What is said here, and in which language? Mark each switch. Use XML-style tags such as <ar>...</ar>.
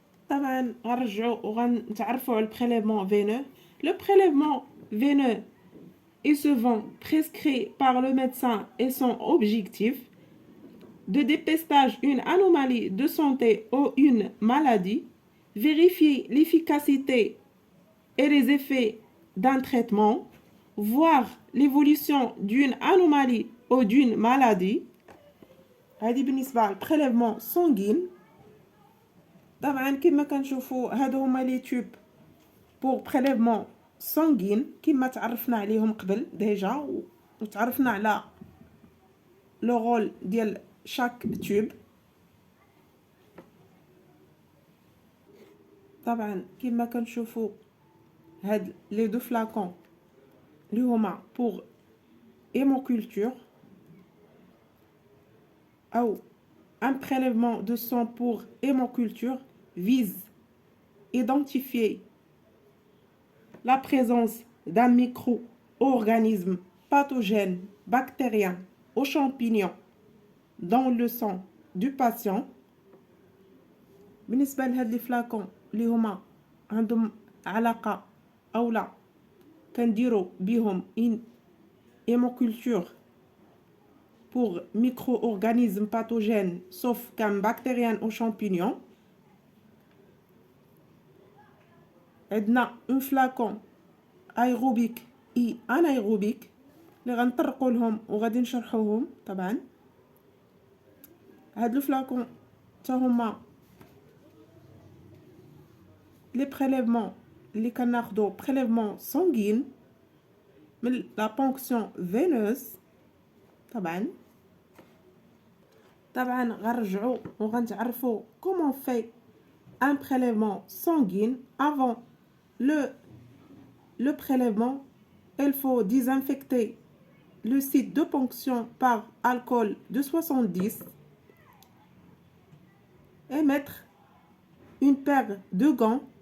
<ar>طبعا غنرجعوا وغنتعرفوا على الprélèvement veineux.</ar> <fr>Le prélèvement veineux est souvent prescrit par le médecin et son objectif de dépistage une anomalie de santé ou une maladie, vérifier l'efficacité et les effets d'un traitement, voir l'évolution d'une anomalie ou d'une maladie.</fr> <ar>هذه بالنسبة للprélèvement sanguin. طبعا كما كنشوفوا هادو هما لي تيوب</ar> <fr>pour prélèvement sanguin</fr> <ar>كما تعرفنا عليهم قبل ديجا وتعرفنا على لو رول ديال</ar> <fr>chaque tube.</fr> <ar>طبعا كما كنشوفوا هاد لي دو فلاكون اللي هما</ar> <fr>pour hémoculture ou un prélèvement de sang pour hémoculture vise identifier la présence d'un micro-organisme pathogène bactérien ou champignon dans le sang du patient.</fr> <ar>بالنسبة لهاد لي فلاكون اللي هما عندهم علاقة أو لا كنديرو بيهم</ar> <fr>une hémoculture pour micro-organismes pathogènes sauf qu'un bactérien ou champignon.</fr> <ar>عندنا</ar> <fr>un flacon aérobique et anaérobique</fr> <ar>اللي غنطرقوا لهم وغادي نشرحوهم. طبعا هاد الفلاكون تا هما لي prélèvements اللي كناخدو prélèvement sanguin من</ar> <fr>la ponction veineuse.</fr> <ar>طبعا غنرجعوا وغنتعرفوا</ar> <fr>comment fait un prélèvement sanguin. Avant le prélèvement, il faut désinfecter le site de ponction par alcool de 70 et mettre une paire de gants</fr>